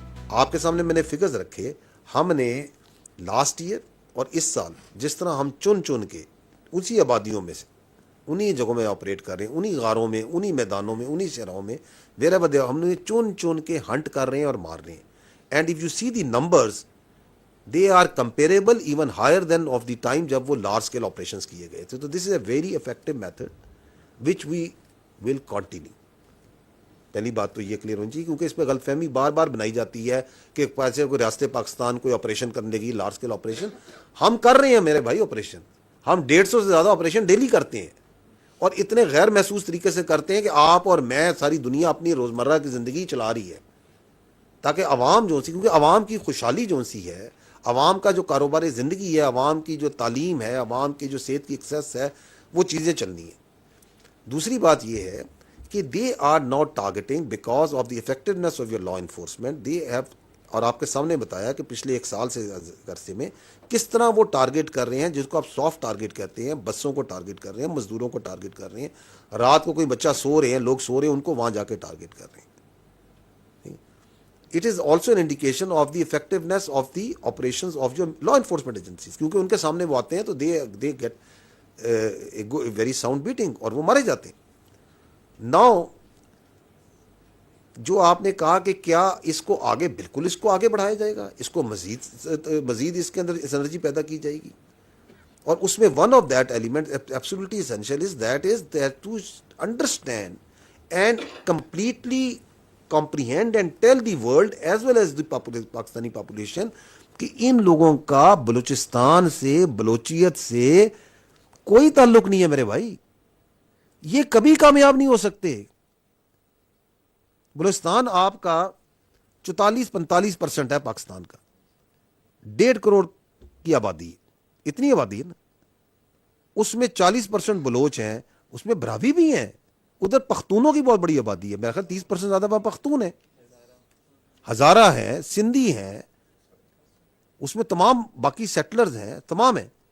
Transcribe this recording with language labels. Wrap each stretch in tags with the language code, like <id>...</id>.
<ur>آپ کے سامنے میں نے فگرز رکھے. ہم نے لاسٹ ایئر اور اس سال جس طرح ہم چن کے اسی آبادیوں میں سے انہی جگہوں میں آپریٹ کر رہے ہیں, انہی غاروں میں, انہی میدانوں میں, انہی شہروں میں, ہم نے چن کے ہنٹ کر رہے ہیں اور مار رہے ہیں.</ur> <en>and if you see the numbers, they are comparable even higher than of the time</en> <ur>جب وہ لارج اسکیل آپریشنس کیے گئے تھے.</ur> <en>تو this is a very effective method which we will continue.</en> <ur>پہلی بات تو یہ کلیئر ہونی چاہیے, کیونکہ اس پہ غلط فہمی بار بار بنائی جاتی ہے کہ پیسے کوئی ریاست پاکستان کوئی آپریشن کرنے کی لارج اسکیل آپریشن. ہم کر رہے ہیں میرے بھائی آپریشن, ہم 150 سے زیادہ آپریشن ڈیلی کرتے ہیں, اور اتنے غیر محسوس طریقے سے کرتے ہیں کہ آپ اور میں, ساری دنیا اپنی روزمرہ کی زندگی چلا رہی ہے, تاکہ عوام جو سی, کیونکہ عوام کی خوشحالی جو سی ہے, عوام کا جو کاروبار زندگی ہے, عوام کی جو تعلیم ہے, عوام کی جو صحت کی ایکسیس ہے, وہ چیزیں چلنی ہیں. دوسری بات یہ ہے کہ</ur> <en>They are not targeting because of the effectiveness of your law enforcement. They have,</en> <ur>اور آپ کے سامنے بتایا کہ پچھلے ایک سال سے عرصے میں کس طرح وہ ٹارگیٹ کر رہے ہیں, جس کو آپ سافٹ ٹارگیٹ کہتے ہیں. بسوں کو ٹارگیٹ کر رہے ہیں, مزدوروں کو ٹارگیٹ کر رہے ہیں, رات کو کوئی بچہ سو رہے ہیں, لوگ سو رہے ہیں, ان کو وہاں جا کے ٹارگیٹ کر رہے ہیں.</ur> <en>It is also an indication of the effectiveness of the operations of your law enforcement agencies,</en> <ur>کیونکہ ان کے سامنے وہ آتے ہیں تو</ur> <en>they get a very sound beating</en> <ur>اور وہ مارے جاتے ہیں.</ur> <en>Now</en> <ur>جو آپ نے کہا کہ کیا اس کو آگے, بالکل اس کو آگے بڑھایا جائے گا, اس کو مزید اس کے اندر انرجی پیدا کی جائے گی. اور اس میں</ur> <en>one of that element absolutely essential is that to understand and completely comprehend and tell the world as well as the Pakistani population</en> <ur>کہ ان لوگوں کا بلوچستان سے, بلوچیت سے کوئی تعلق نہیں ہے میرے بھائی. یہ کبھی کامیاب نہیں ہو سکتے. بلوچستان آپ کا 44-45% ہے پاکستان کا, 1.5 کروڑ کی آبادی ہے, اتنی آبادی ہے نا. اس میں 40% بلوچ ہیں, اس میں براوی بھی ہیں, ادھر پختونوں کی بہت بڑی آبادی ہے, میرا خیال 30% زیادہ پختون ہیں, ہزارہ ہیں, سندھی ہیں, اس میں تمام باقی سیٹلرز ہیں, تمام ہیں.</ur>